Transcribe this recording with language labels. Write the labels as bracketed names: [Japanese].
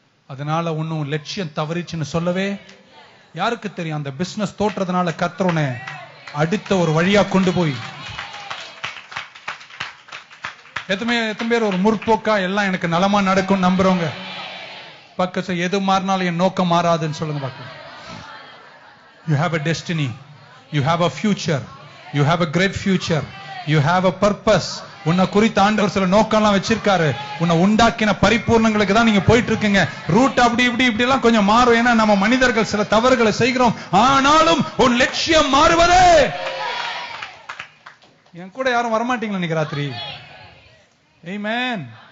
[Tamil] அதனால ஒன்னும் லட்சியம் தவறிச்சுன்னு சொல்லவே யாருக்கு தெரியும்? அந்த பிசினஸ் தோற்றதுனால கர்த்தர் அடுத்த ஒரு வழியா கொண்டு போய் எத்தனை பேர் ஒரு முற்போக்கா எல்லாம் எனக்கு நலமா நடக்கும் நம்புறவங்க பக்கத்துல எது மாறினாலும் என் நோக்கம் மாறாதுன்னு சொல்லுங்க பார்க்கலாம். [English] You have a destiny, you have a future, you have a great future, you have a purpose. [Tamil] உன்னை குறித்த ஆண்டவர் சில நோக்கம்லாம் வச்சிருக்காரு. உன்னை உண்டாக்கின பரிபூர்ணங்களுக்கு தான் நீங்க போயிட்டு இருக்கீங்க. ரூட் அப்படி இப்படி எல்லாம் கொஞ்சம் மாறும். ஏன்னா நம்ம மனிதர்கள் சில தவறுகளை செய்கிறோம். ஆனாலும் உன் லட்சியம் மாறுவதே. என் கூட யாரும் வரமாட்டீங்களா இன்னைக்கு ராத்திரி? ஆமென்.